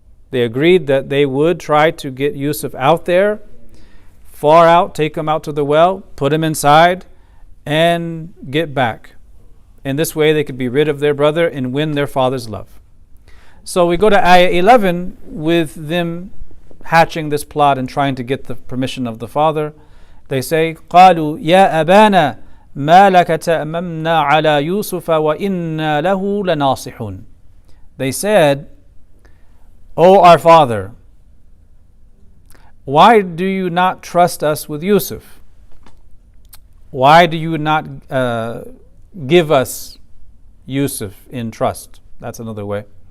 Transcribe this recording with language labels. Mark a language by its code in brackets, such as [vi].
[en] They agreed that they would try to get Yusuf out there, far out, take him out to the well, put him inside, and get back. In this way, they could be rid of their brother and win their father's love. So we go to Ayah 11 with them hatching this plot and trying to get the permission of the father. They say, [ar] قالوا يا أبانا ما لك تأممنا على يوسف وإنا له لناصحون. [en] They said, O our father, why do you not trust us with Yusuf? Why do you not give us Yusuf in trust? That's another way.